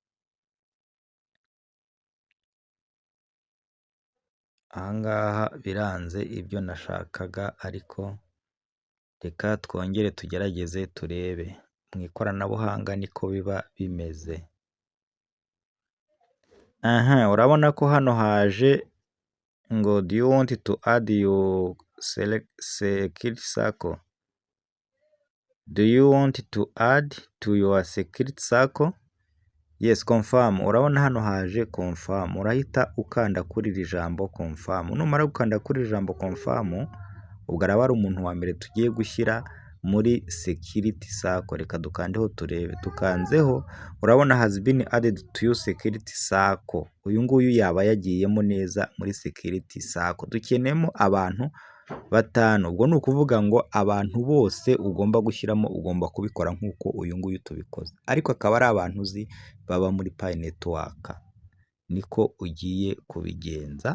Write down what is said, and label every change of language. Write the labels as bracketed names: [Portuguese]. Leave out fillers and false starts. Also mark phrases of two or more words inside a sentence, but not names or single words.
[Kinyarwanda] Ahangaha biranze ibyo nashakaga, ariko reka twongere tugerageze turebe. Mu ikoranabuhanga niko biba bimeze. Urabona ko hano haje ngo [English] do you want to add your security circle? Do you want to add to your security circle? Yes, confirm. [Kinyarwanda] Urabona hano haje confirm. Urahita ukanda kuri iri jambo confirm. Numara gukanda kuri iri jambo confirm, ubwo araba ari umuntu wa mbere tugiye gushyira muri [English] security circle. [Kinyarwanda] Reka dukandeho turebe. Tukanzeho, urabona [English] has been added to your security circle. [Kinyarwanda] Uyu nguyu yaba yagiyemo neza muri [English] security circle. [Kinyarwanda] Dukenemo abantu 5. Ubwo ni ukuvuga ngo abantu bose ugomba gushyiramo ugomba kubikora nk'uko uyu nguyu tubikoze, ariko akaba ari abantu uzi baba muri Pi Network. Niko ugiye kubigenza.